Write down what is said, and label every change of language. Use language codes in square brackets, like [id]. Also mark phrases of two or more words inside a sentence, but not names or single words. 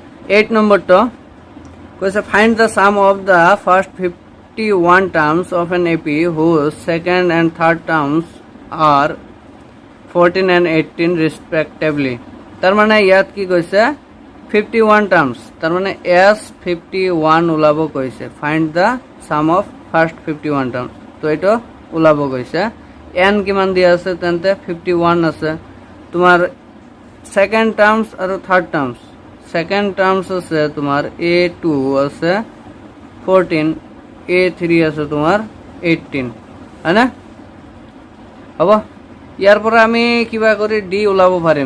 [en] 8 [as] নম্বরটা কইছে [en] find the sum of the first 51 terms of an AP whose second and third terms are 14 and 18 respectively. [as] তার মানে ইয়াত কি কইছে 51 টার্মস, তার মানে s 51 ওলাব কইছে। [en] find the sum of first 51 terms, [as] তো এটা ওলাব কইছে। n কিমান দিয়া আছে তেন্তে 51 আছে। তোমার [en] second terms [as] আর [en] third terms, second terms [as] আছে তোমার a2 আছে 14, a3 আছে তোমার 18, হয় না? হব। ইয়ার পরে আমি কিবা করে d ওলাব পারিম।